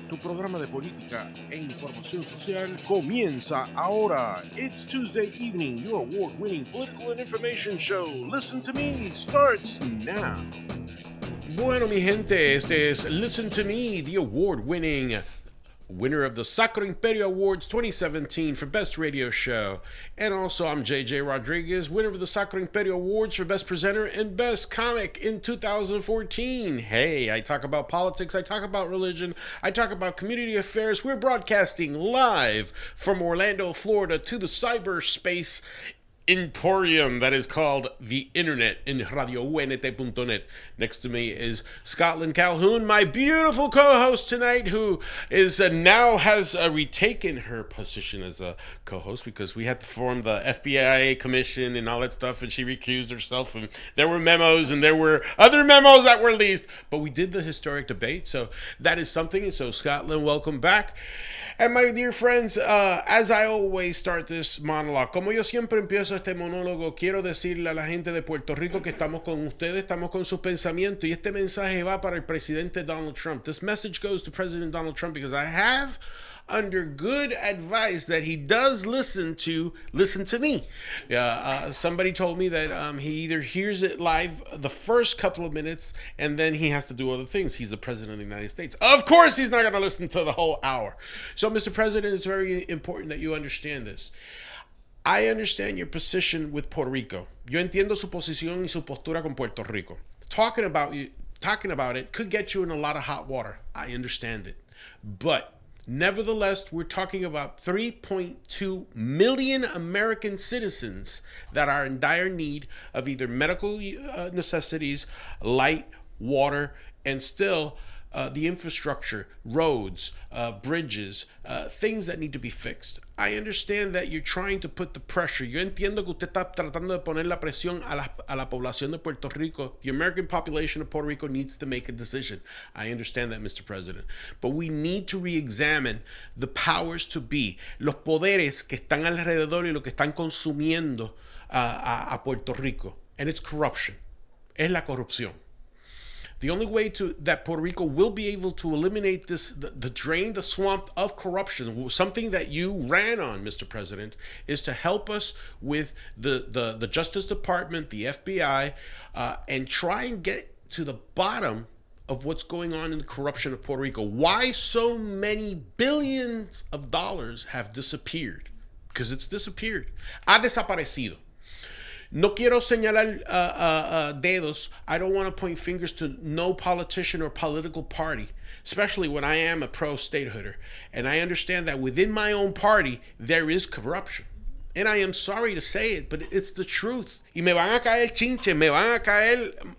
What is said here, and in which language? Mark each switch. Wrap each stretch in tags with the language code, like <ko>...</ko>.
<es>Tu programa de política e información social comienza ahora.</es> <en>It's Tuesday evening. Your award-winning political and information show. Listen to Me starts now.</en> <es>Bueno, mi gente, este es</es> <en>Listen to Me, the award-winning winner of the Sacro Imperio Awards 2017 for Best Radio Show. And also, I'm JJ Rodriguez, winner of the Sacro Imperio Awards for Best Presenter and Best Comic in 2014. Hey, I talk about politics, I talk about religion, I talk about community affairs. We're broadcasting live from Orlando, Florida to the cyberspace emporium that is called the internet in radiount.net. Next to me is Scotland Calhoun, my beautiful co-host tonight, who is now has retaken her position as a co-host because we had to form the FBI commission and all that stuff, and she recused herself, and there were memos and there were other memos that were released, but we did the historic debate, so that is something. And so Scotland, welcome back. And my dear friends, as I always start this monologue,</en> <es>como yo siempre empiezo este monólogo, quiero decirle a la gente de Puerto Rico que estamos con ustedes, estamos con sus pensamientos, y este mensaje va para el presidente Donald Trump.</es> <en>This message goes to President Donald Trump because I have, under good advice, that he does listen to me. Somebody told me that he either hears it live the first couple of minutes and then he has to do other things. He's the president of the United States. Of course he's not going to listen to the whole hour. So, Mr. President, it's very important that you understand this. I understand your position with Puerto Rico.</en> <es>Yo entiendo su posición y su postura con Puerto Rico.</es> <en>Talking about it could get you in a lot of hot water. I understand it. But nevertheless, we're talking about 3.2 million American citizens that are in dire need of either medical necessities, light, water, and still the infrastructure, roads, bridges, things that need to be fixed. I understand that you're trying to put the pressure.</en> <es>Yo entiendo que usted está tratando de poner la presión a la población de Puerto Rico.</es> <en>The American population of Puerto Rico needs to make a decision. I understand that, Mr. President. But we need to re-examine the powers to be,</en> <es>los poderes que están alrededor y lo que están consumiendo a Puerto Rico.</es> <en>And it's corruption.</en> <es>Es la corrupción.</es> <en>The only way that Puerto Rico will be able to eliminate this, the drain, the swamp of corruption, something that you ran on, Mr. President, is to help us with the Justice Department, the FBI, and try and get to the bottom of what's going on in the corruption of Puerto Rico. Why so many billions of dollars have disappeared? Because it's disappeared.</en> <es>Ha desaparecido. No quiero señalar dedos.</es> <en>I don't want to point fingers to no politician or political party, especially when I am a pro-statehooder. And I understand that within my own party, there is corruption. And I am sorry to say it, but it's the truth.</en> <es>Y me van a caer chinche, me van a caer...</es>